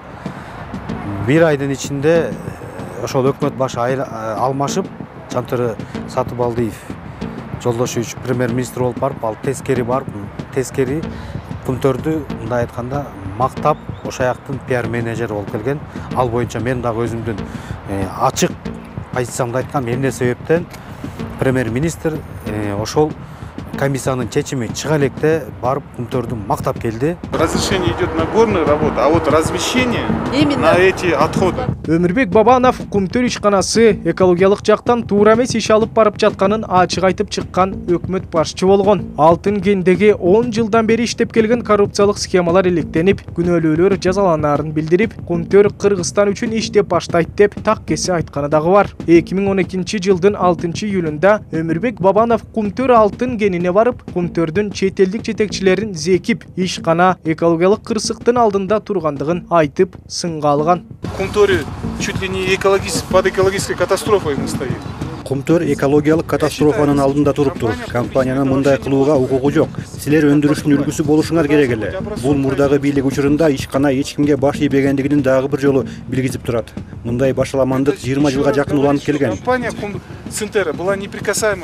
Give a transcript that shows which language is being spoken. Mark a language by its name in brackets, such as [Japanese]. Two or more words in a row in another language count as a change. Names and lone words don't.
[Kyrgyz] Бир айдын ичинде ошол өкмөт башы алмашып, Жантөрө Сатыбалдиев Жолдошевич премьер-министр болуп барып, ал тескери барып, тескери Кумтөрдү мындай айтканда мактап, ошаяктын пиар менеджери болуп келген. Ал боюнча мен дагы өзүмдүн ачык позициямды айткам. Эмне себептен премьер-министр ошол комиссиянын чечими чыга электе барып Кумтөрдү мактап келди. [Russian] Разрешение идет на горную работу, а вот размещение на эти отходы. [Kyrgyz] Өмүрбек Бабанов Кумтөр ишканасы экологиялык жактан туура эмес иш алып барып жатканын ачык айтып чыккан өкмөт башчы болгон. Алтын кендеги 10 жылдан бери иштеп келген коррупциялык схемалар иликтенип, күнөөлүүлөр жазаланаарын билдирип, Кумтөр Кыргызстан үчүн иштеп баштайт деп так кесе айтканы дагы бар. 2012 жылдын 6 июлунда Өмүрбек Бабанов Кумтөр алтын кенине барып, Кумтөрдүн чет элдик жетекчилерин зекип, ишкана экологиялык кырсыктын алдында тургандыгын айтып, сынга алган. [Russian] Кумтөр чуть ли не под экологической катастрофой стоит. [Kyrgyz] Кумтөр экологиялык катастрофанын алдында туруптур. Компаниянын мындай кылууга укугу жок. Силер өндүрүштүн үлгүсү болушуңар керек эле. Бул мурдагы бийлик учурунда ишкана эч кимге баш ийбегендигинин дагы бир жолу билгизип турат. Мындай башаламандык 20 жылга жакын уланып келген. [Russian] Компания Центера была неприкасаема.